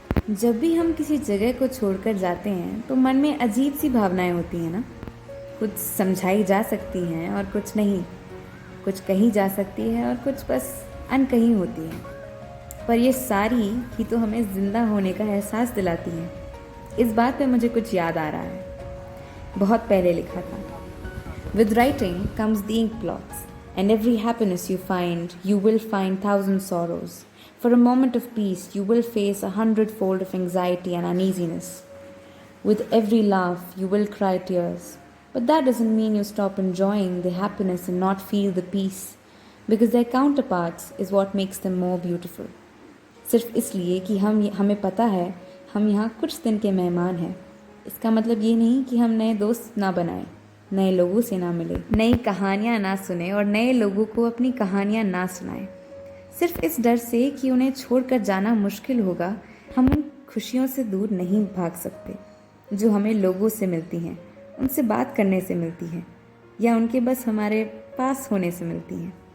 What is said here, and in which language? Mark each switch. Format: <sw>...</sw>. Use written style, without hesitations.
<hi>जब भी हम किसी जगह को छोड़कर जाते हैं तो मन में अजीब सी भावनाएं होती हैं ना। कुछ समझाई जा सकती हैं और कुछ नहीं, कुछ कही जा सकती है और कुछ बस अनकही होती है। पर ये सारी ही तो हमें ज़िंदा होने का एहसास दिलाती हैं। इस बात पे मुझे कुछ याद आ रहा है। बहुत पहले लिखा था,</hi> <en>With writing comes the ink blots, and every happiness you find, you will find 1,000 sorrows. For a moment of peace, you will face 100-fold of anxiety and uneasiness. With every laugh, you will cry tears. But that doesn't mean you stop enjoying the happiness and not feel the peace, because their counterparts is what makes them more beautiful.</en> <hi>सिर्फ इसलिए कि हमें पता है हम यहाँ कुछ दिन के मेहमान हैं, इसका मतलब ये नहीं कि हम नए दोस्त ना बनाएं, नए लोगों से ना मिले, नई कहानियाँ ना सुने और नए लोगों को अपनी कहानियाँ ना सुनाएं। सिर्फ इस डर से कि उन्हें छोड़कर जाना मुश्किल होगा, हम उन खुशियों से दूर नहीं भाग सकते जो हमें लोगों से मिलती हैं, उनसे बात करने से मिलती हैं, या उनके बस हमारे पास होने से मिलती हैं।</hi>